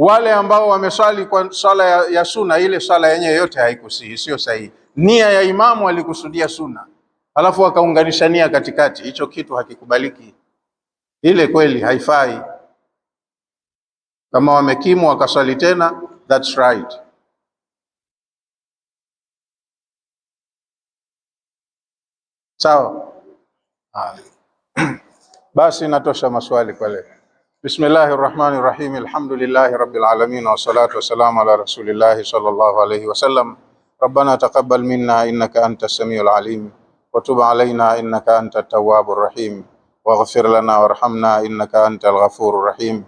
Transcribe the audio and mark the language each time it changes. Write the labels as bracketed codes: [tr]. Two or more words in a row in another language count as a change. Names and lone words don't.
[sw] Wale ambao wameswali kwa swala ya sunna, ile swala yenyewe yote haikusihi, sio sahihi. Nia ya imamu alikusudia sunna, alafu akaunganisha nia katikati, hicho kitu hakikubaliki. Ile kweli haifai. Kama wamekimu wakaswali tena, [en] that's right. [sw] Sawa. Basi natosha maswali kwa leo. [ar] بسم الله الرحمن الرحيم. الحمد لله رب العالمين والصلاة والسلام على رسول الله صلى الله عليه وسلم. ربنا تقبل منا إنك أنت السميع العليم وتب علينا إنك أنت التواب الرحيم واغفر لنا وارحمنا إنك أنت الغفور الرحيم.